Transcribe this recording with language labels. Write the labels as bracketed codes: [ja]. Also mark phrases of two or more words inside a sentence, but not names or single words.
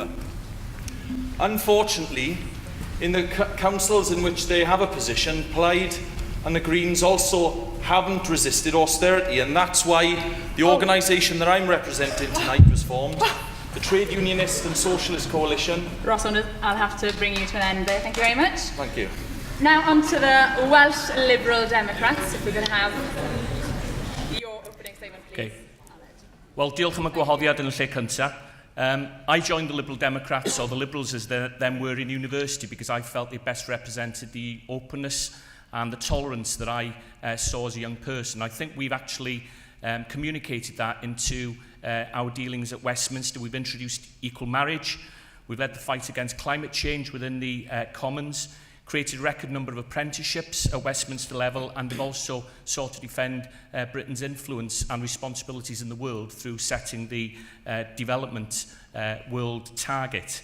[en] Unfortunately, in the councils in which they have a position, Plaid and the Greens also haven't resisted austerity, and that's why the organisation that I'm representing tonight was formed, the Trade Unionist and Socialist Coalition. Ross Saunders, I'll have to bring you to an end there. Thank you very much. Thank you. Now on to the Welsh Liberal Democrats, if we're going to have your opening statement, please. Okay. Well, [cy] diolch am y gwahoddiad yn y lle cyntaf. [en] I joined the Liberal Democrats, or the Liberals as them were in university, because I felt they best represented the openness and the tolerance that I saw as a young person. I think we've actually communicated that into our dealings at Westminster. We've introduced equal marriage, we've led the fight against climate change within the Commons, created a record number of apprenticeships at Westminster level, and have also sought to defend Britain's influence and responsibilities in the world through setting the development world target.